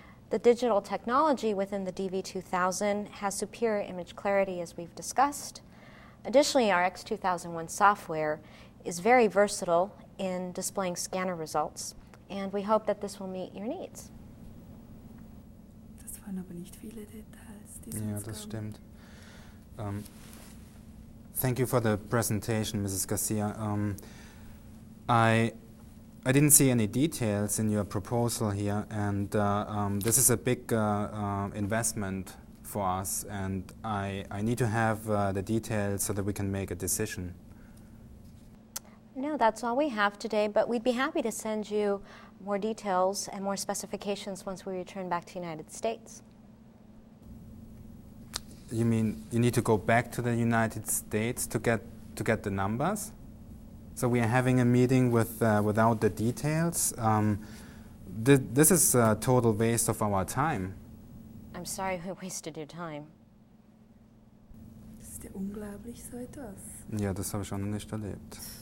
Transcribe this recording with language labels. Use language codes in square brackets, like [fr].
[en] The digital technology within the DV2000 has superior image clarity, as we've discussed. Additionally, our X2001 software is very versatile in displaying scanner results, and we hope that this will meet your needs. [de] Das waren aber nicht viele Details. Ja, das stimmt. [en] Thank you for the presentation, Mrs. Garcia. I didn't see any details in your proposal here, and this is a big investment for us, and I need to have the details so that we can make a decision. No, that's all we have today, but we'd be happy to send you more details and more specifications once we return back to the United States. You mean you need to go back to the United States to get the numbers? So we are having a meeting without the details. This is a total waste of our time. I'm sorry we wasted your time. [de] Das ist ja unglaublich, so etwas. Ja, das habe ich auch noch nicht erlebt.